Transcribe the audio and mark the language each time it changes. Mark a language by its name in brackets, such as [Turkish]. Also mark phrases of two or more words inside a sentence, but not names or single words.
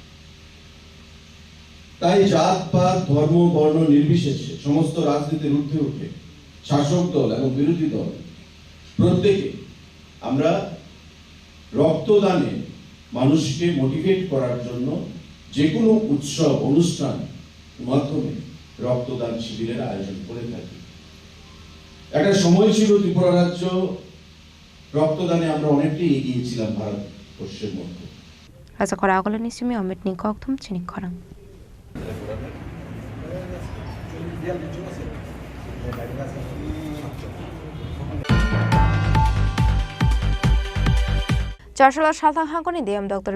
[Bangla] তাই জাত পাত ধর্ম বর্ণ নির্বিশেষে সমস্ত রাজনীতির ঊর্ধ্বে উঠে শাসক দল এবং বিরোধী দল প্রত্যেকে আমরা রক্তদানে মানুষকে মোটিভেট করার জন্য যে কোনো উৎসব অনুষ্ঠান মাধ্যমে রক্তদান শিবিরের আয়োজন করে থাকি। একটা সময় ছিল ত্রিপুরা রাজ্য রক্তদানে আমরা অনেকটাই এগিয়েছিলাম ভারতবর্ষের মধ্যে। [Kok Borok] Rasa Khorang Agole Nisimi Amit Ni Kokthum Chini Khorang. Charshula Shalthang Hangoni DM Dr.